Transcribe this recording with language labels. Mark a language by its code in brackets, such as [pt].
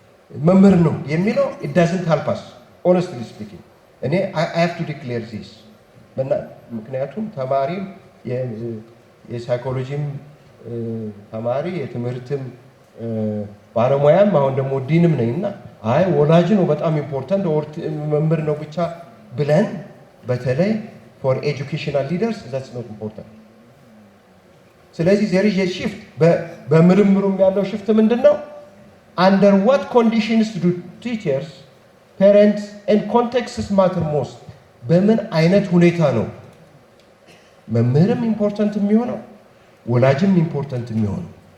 [am] መምህር ነው የሚለው [en] it doesn't help us honestly speaking። [am] እኔ [en] I have to declare this [am] ምክንያቱም ተማሪም የሳይኮሎጂም ተማሪ የትምህርትም ባለሙያም አሁን ደግሞ ዲንም ነኝና አይ ወላጅ ነው በጣም ኢምፖርታንት መምህር ነው ብቻ ብለን በተለይ [en] for educational leaders that's not important። [am] ስለዚህ [en] there is a shift [am] በምርምሩም ያለው ሽፍት ምንድነው? [en] under what conditions do teachers parents and contexts matter most? [am] በምን አይነት ሁኔታ ነው መምህርም ኢምፖርታንት የሚሆነው ወላጅም ኢምፖርታንት የሚሆነው?